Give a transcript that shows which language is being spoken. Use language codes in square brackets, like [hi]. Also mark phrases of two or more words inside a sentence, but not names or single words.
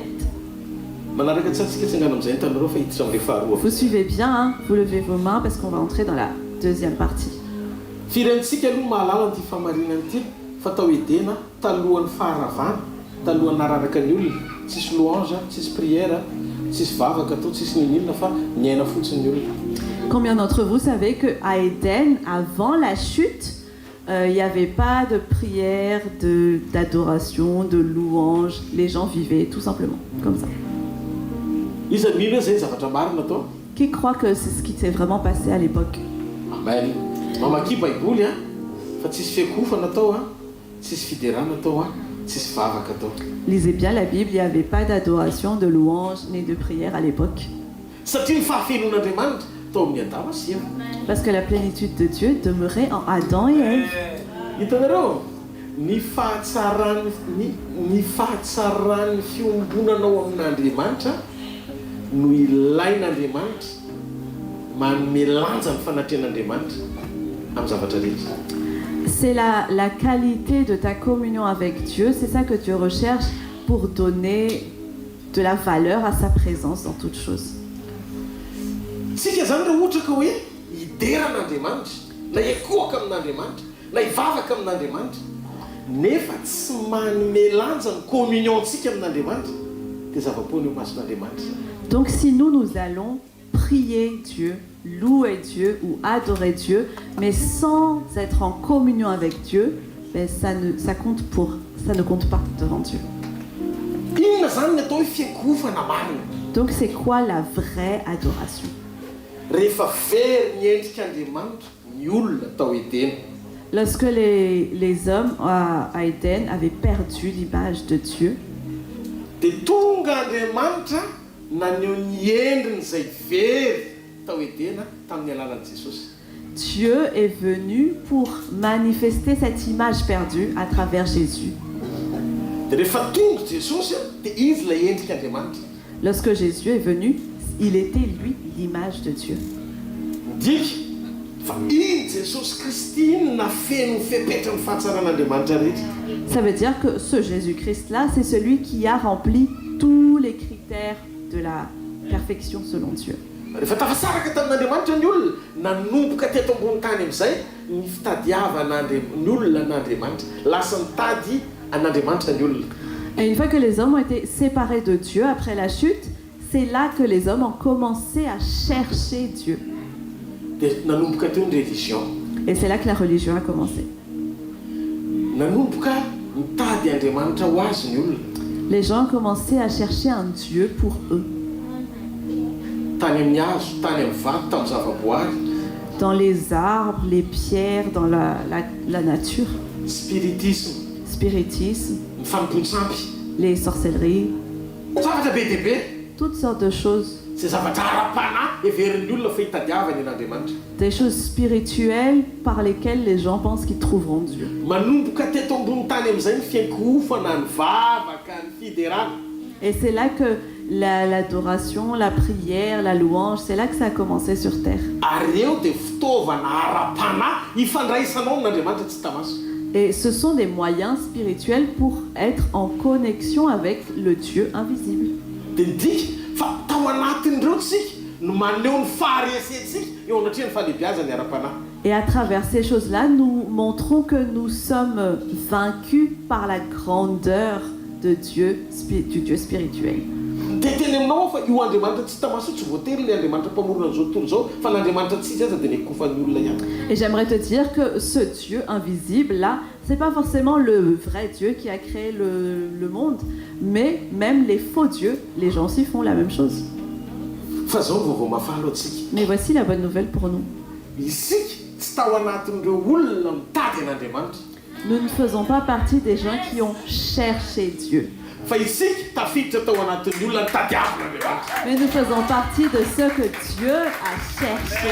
[mg] manaraka tsy atsika tsangana amin'izay ny tanareo fa hiditra amin'ilay faharoa. [fr] Vous suivez bien, hein? Vous levez vos mains parce qu'on va entrer dans la deuxième partie. [mg] Firentsika aloha mahalala an'ity famarinana ity fa tao edena talohan'ny faharavana, talohan'ny nararaka ny olona, tsisy louange, tsisy prière, tsisy vavaka atao, tsisy nin'olona fa miaina fotsiny ny olona. [fr] Combien d'entre vous savez qu'à Éden, avant la chute, il n'y avait pas de prière, d'adoration, de louange. Les gens vivaient tout simplement comme ça. [mg] Iza mino zay zavatra marina atao? [fr] Qui croit que c'est ce qui s'est vraiment passé à l'époque? Amen. [mg] Mamaky baiboly a fa tsisy fiakofana atao a, tsisy fiderana atao a, tsisy vavaka atao. [fr] Lisez bien la Bible, il n'y avait pas d'adoration, de louange, ni de prière à l'époque. [mg] Satria ny fahafenon'Andriamanitra tao amin'ny Adama sy Eva. [fr] Parce que la plénitude de Dieu demeurait en Adam et Ève. [mg] Hitanareo, ny fahatsarany fiombonanao amin'Andriamanitra no ilain'Andriamanitra manome lanja ny fanatrehan'Andriamanitra amin'ny zavatra rehetra. [fr] C'est la qualité de ta communion avec Dieu, c'est ça que Dieu recherche pour donner de la valeur à sa présence dans toutes choses. [mg] Sika zany raha ohatra ka hoe hideran'Andriamanitra, na ekoaka amin'Andriamanitra, na hivavaka amin'Andriamanitra, nefa tsy manome lanja ny communiontsika amin'Andriamanitra, dia zava-poana eo mason'Andriamanitra. [fr] Donc si nous allons prier Dieu, louer Dieu ou adorer Dieu, mais sans être en communion avec Dieu, ben ça ne compte pas devant Dieu. [mg] Inona zany ny atao hoe fiakofana marina? [fr] Donc c'est quoi la vraie adoration? [mg] Rehefa very ny endrik'Andriamanitra ny olona tao Edena. [fr] Lorsque les hommes à Éden avaient perdu l'image de Dieu, [mg] dia tonga Andriamanitra naneho ny endriny izay very tao Edena tamin'ny alalan'i Jesosy. [fr] Dieu est venu pour manifester cette image perdue à travers Jésus. [mg] Dia rehefa tonga Jesosy dia izy ilay endrik'Andriamanitra. [fr] Lorsque Jésus est venu, il était lui l'image de Dieu. [mg] Ndika fa iny Jesosy Kristy iny nafeno ny fepetra ny fahatsaràn'Andriamanitra rehetra. [fr] Ça veut dire que ce Jésus-Christ-là, c'est celui qui a rempli tous les critères de la perfection selon Dieu. [mg] Rehefa tafasaraka tamin'Andriamanitra ny olona nanomboka teto ambony tany amin'izay ny fitadiavana ny olona n'Andriamanitra, lasa mitady an'Andriamanitra ny olona. [fr] Et une fois que les hommes ont été séparés de Dieu après la chute, c'est là que les hommes ont commencé à chercher Dieu. [mg] Dia nanomboka teo ny religion. [fr] Et c'est là que la religion a commencé. [mg] Nanomboka mitady Andriamanitra ho azy ny olona. [fr] Les gens ont commencé à chercher un Dieu pour eux. [mg] Tany amin'ny hazo, tany amin'ny vato, tamin'ny zavaboary. [fr] Dans les arbres, les pierres, dans la nature. Spiritisme, Spiritisme, [mg] ny fanompontsampy, [fr] les sorcelleries, [mg] zavatra be dia be. [fr] toutes sortes de choses. [mg] Zay zavatra ara-panahy heverin'ny olona fa hitadiavany an'Andriamanitra. [fr] Des choses spirituelles par lesquelles les gens pensent qu'ils trouveront Dieu. [mg] Manomboka teto ambony tany amin'izay ny fiankofana, ny vavaka, ny fiderana. [fr] Et c'est là que l'adoration, la prière, la louange, c'est là que ça a commencé sur terre. [mg] Ary eo dia fitaovana ara-panahy hifandraisanao amin'Andriamanitra tsy tamaso. [fr] Et ce sont des moyens spirituels pour être en connexion avec le Dieu invisible. [mg] Dia ndika fa tao anatin'ireo tsika no maneho ny faharesetsika eo anatria ny fahalebiazany ara-panahy. [fr] Et à travers ces choses-là, nous montrons que nous sommes vaincus par la grandeur de Dieu, du Dieu spirituel. [mg] Dia teny aminao fa io Andriamanitra tsy tamaso tsy voatery ilay Andriamanitra mpamorona an'izao tontolo izao fa n'Andriamanitra tsy izy aza dia ny ekofan'ny olona ihany. [fr] Et j'aimerais te dire que ce Dieu invisible là, c'est pas forcément le vrai Dieu qui a créé le monde, mais même les faux dieux, les gens aussi font la même chose. [mg] Fa zao vaovao mafaly antsika. [fr] Mais voici la bonne nouvelle pour nous. [mg] Isika tsy tao anatin'ireo olona mitady an'Andriamanitra. [fr] Nous ne faisons pas partie des gens qui ont cherché Dieu. [mg] Fa isika tafiditra tao anatin'ny olona nitadiavan'Andriamanitra. [fr] Mais nous faisons partie de ceux que Dieu a cherché.